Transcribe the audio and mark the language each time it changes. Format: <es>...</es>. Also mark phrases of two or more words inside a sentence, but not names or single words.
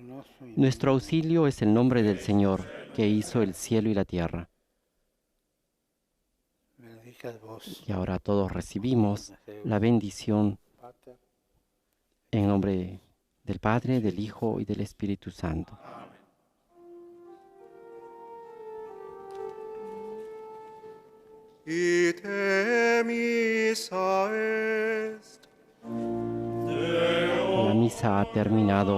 <es>Nuestro auxilio es el nombre del Señor, que hizo el cielo y la tierra.</es> <la>Benedicat vos,</la> <es>Y ahora todos recibimos la bendición</es> <la>Pater,</la> <es>en nombre del Padre, del Hijo y del Espíritu Santo.</es> <la>Ite missa est.</la> <es>La misa ha terminado.</es>